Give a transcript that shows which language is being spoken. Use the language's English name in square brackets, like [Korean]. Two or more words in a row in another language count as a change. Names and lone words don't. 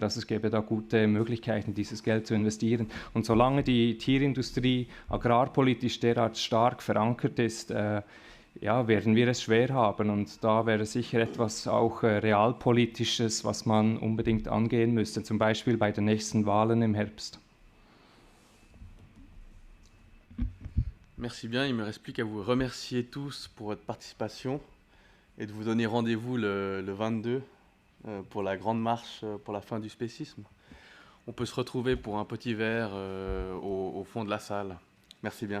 [German] Also es gäbe da gute Möglichkeiten, dieses Geld zu investieren. Und solange die Tierindustrie agrarpolitisch derart stark verankert ist, ja, werden wir es schwer haben und da wäre sicher etwas auch realpolitisches, was man unbedingt angehen müsste, zum Beispiel bei den nächsten Wahlen im Herbst. [French] Merci bien, il me reste plus qu'à vous remercier tous pour votre participation et de vous donner rendez-vous le 22 pour la grande marche pour la fin du spécisme. On peut se retrouver pour un petit verre au fond de la salle.